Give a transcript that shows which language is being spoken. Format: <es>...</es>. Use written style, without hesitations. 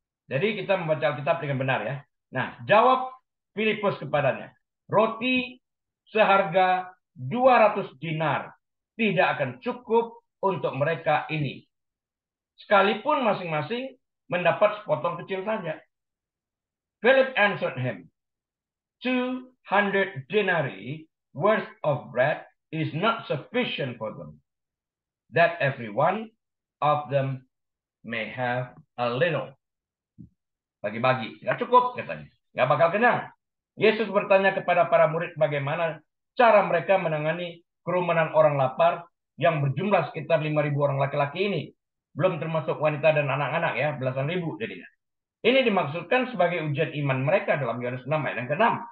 <id>Jadi kita membaca Alkitab dengan benar ya. Nah, jawab Filipus kepadanya. Roti seharga 200 dinar tidak akan cukup untuk mereka ini. Sekalipun masing-masing mendapat sepotong kecil saja.</id> <en>Philip answered him, 200 denarii worth of bread is not sufficient for them, that every one of them may have a little.</en> <id>Bagi-bagi, nggak cukup katanya, nggak bakal kenyang. Yesus bertanya kepada para murid bagaimana cara mereka menangani kerumunan orang lapar yang berjumlah sekitar 5.000 orang laki-laki ini. Belum termasuk wanita dan anak-anak ya, belasan ribu jadinya. Ini dimaksudkan sebagai ujian iman mereka dalam Yohanes 6 ayat yang ke-6.</id>